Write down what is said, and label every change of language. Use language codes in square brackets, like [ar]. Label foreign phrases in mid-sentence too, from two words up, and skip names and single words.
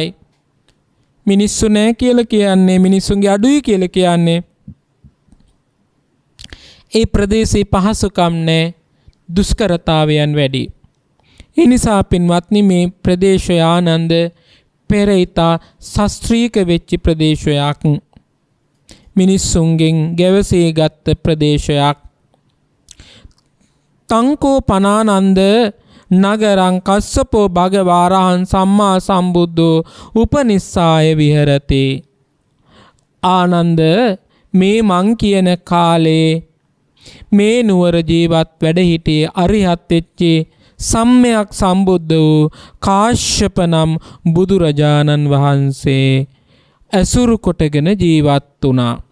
[si] මිනිස්සු නැහැ කියලා කියන්නේ, මිනිස්සුන්ගේ අඩුයි කියලා කියන්නේ ඒ ප්‍රදේශේ පහසුකම් නැහැ, දුෂ්කරතාවයන් වැඩි. ඒ නිසා පින්වත්නි, මේ ප්‍රදේශය ආනන්ද පෙරයිතා ශාස්ත්‍රීක වෙච්ච ප්‍රදේශයක්, මිනිස්සුන්ගෙන් ගැවසේ ගත්ත ප්‍රදේශයක්. [pi] තංකෝ පනානන්ද නගරං කස්සපෝ භගවාරහං සම්මා සම්බුද්ධෝ උපනිස්සාය විහෙරති. [si] ආනන්ද මේ මං කියන කාලේ මේ නුවර ජීවත් වැඩ සිටියේ අරිහත් වෙච්චි සම්මයක් සම්බුද්ධ වූ කාශ්‍යප නම් බුදුරජාණන් වහන්සේ ඇසුරු කොටගෙන ජීවත් වුණා.